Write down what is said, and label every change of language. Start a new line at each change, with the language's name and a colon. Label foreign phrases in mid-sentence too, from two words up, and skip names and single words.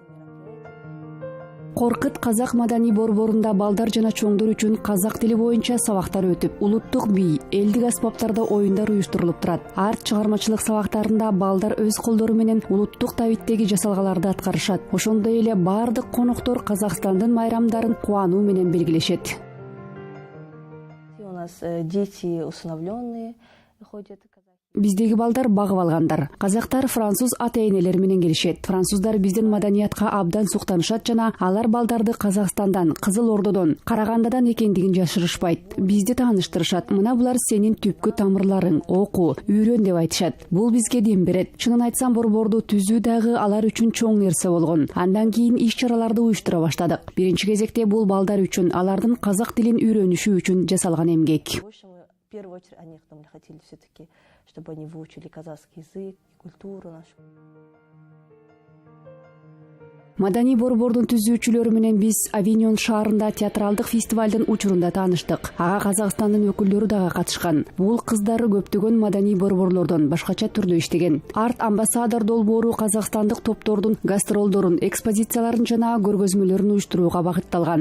Kyrgyz: Коркыт казак маданий борборунда балдар жана чоңдор үчүн казак тили боюнча сабактар өтүп, улуттук бий, элдик аспаптарда оюндар уюштурулуп турат. Арт чыгармачылык сабактарында балдар өз колдору менен улуттук табиттеги жасалгаларды аткарышат. Ошондой эле бардык коноктор Казакстандын майрамдарын кубануу менен белгилешет.
Russian: У нас дети усыновленные ходят.
Kyrgyz: Биздеги балдар багып алгандар. Казактар француз ата-энелер менен келишет. Француздар биздин маданиятка абдан суктанышат жана алар балдарды Казакстандан, Кызыл Ордодон, Карагандадан экендигин жашырышпайт. Бизди тааныштырышат. Мына булар сенин түпкү тамырларың, оку, үйрөн деп айтышат. Бул бизге дем берет. Чынын айтсам, борборду түзүү дагы алар үчүн чоң нерсе болгон. Андан кийин иш-чараларды уюштура баштадык. Биринчи кезекте бул балдар үчүн, алардын казак тилин үйрөнүшү үчүн жасалган эмгек.
Russian: В первую очередь они хотели все-таки, чтобы они выучили казахский язык, культуру нашу.
Kyrgyz: Маданий борбордун түзүүчүлөрү менен биз Авиньон шаарында театралдык фестивалдын учурунда тааныштык. Ага Казакстандын өкүлдөрү дагы катышкан. Бул кыздар көптөгөн маданий борборлордон башкача түрдө иштеген. Арт амбассадор долбоору казакстандык топтордун гастролдорун, экспозицияларын жана көргөзмөлөрүн уюштурууга багытталган.